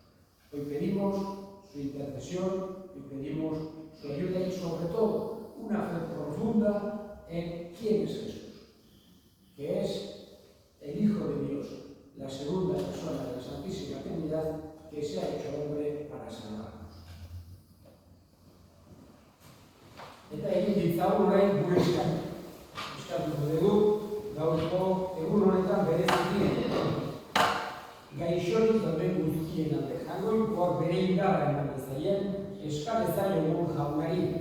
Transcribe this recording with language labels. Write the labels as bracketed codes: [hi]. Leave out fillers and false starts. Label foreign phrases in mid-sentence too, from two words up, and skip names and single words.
[es] Hoy pedimos su intercesión y pedimos su ayuda y sobre todo una fe profunda en quién es Jesús, que es el Hijo de Dios, la segunda persona de la Santísima Trinidad, que se ha hecho hombre para salvarnos. [eu] Eta egin ditzagun orain gure eskatuko dugu, gaurko egun honetan bereziki gaixorik dauden guztien alde. Jainkoak bere indarra eman dezaien, eska dezaiogun jaunari.